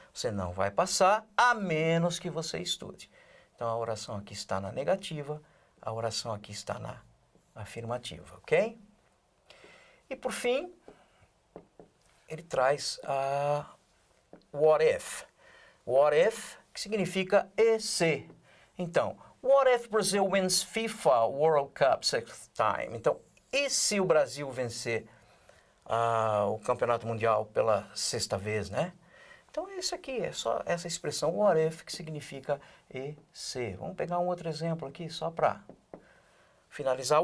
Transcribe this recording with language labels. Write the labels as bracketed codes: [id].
[pt] Você não vai passar a menos que você estude. Então, a oração aqui está na negativa, a oração aqui está na afirmativa, ok? E, por fim, ele traz a what if. What if, que significa e se. Então, [en] what if Brazil wins FIFA World Cup 6th time? [pt] Então, e se o Brasil vencer o Campeonato Mundial pela 6ª vez, né? Então, isso aqui é só essa expressão what if, que significa e se. Vamos pegar um outro exemplo aqui, só para finalizar.